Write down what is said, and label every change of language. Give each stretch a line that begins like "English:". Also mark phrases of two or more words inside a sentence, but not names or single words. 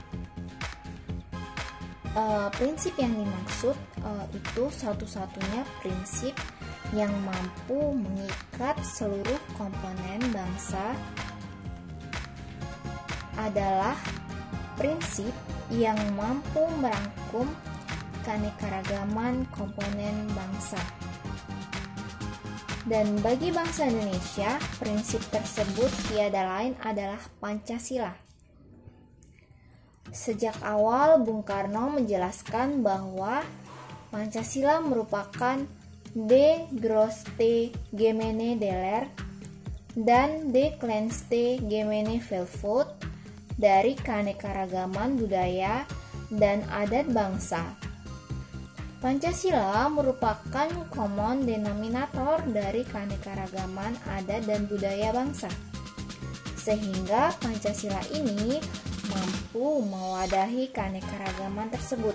Indonesian: Prinsip yang dimaksud itu satu-satunya prinsip yang mampu mengikat seluruh komponen bangsa adalah prinsip yang mampu merangkum keanekaragaman komponen bangsa. Dan bagi bangsa Indonesia, prinsip tersebut tiada lain adalah Pancasila. Sejak awal, Bung Karno menjelaskan bahwa Pancasila merupakan
Dutch: de grootste gemene deler
Indonesian: dan
Dutch: de kleinste gemene veelvoud
Indonesian: dari keanekaragaman budaya dan adat bangsa. Pancasila merupakan
English: common denominator
Indonesian: dari keanekaragaman adat dan budaya bangsa, sehingga Pancasila ini mampu mewadahi keanekaragaman tersebut.